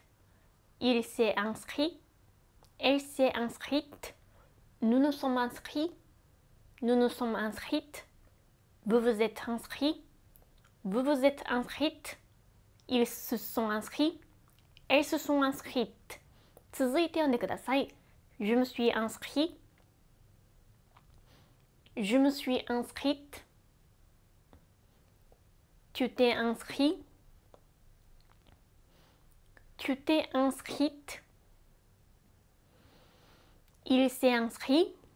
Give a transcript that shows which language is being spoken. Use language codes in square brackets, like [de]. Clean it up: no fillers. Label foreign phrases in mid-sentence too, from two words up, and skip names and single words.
[fr] Il s'est inscrit. Elle s'est inscrite. Nous nous sommes inscrits. Nous nous sommes inscrites. Vous vous êtes inscrits. Vous vous êtes inscrites. Ils se sont inscrits. Elles se sont inscrites. [ja] 続いて読んでください。 [fr] Je me suis inscrit. Je me suis inscrite. Tu t'es inscrit. Tu t'es inscrite. Il s'est inscrit.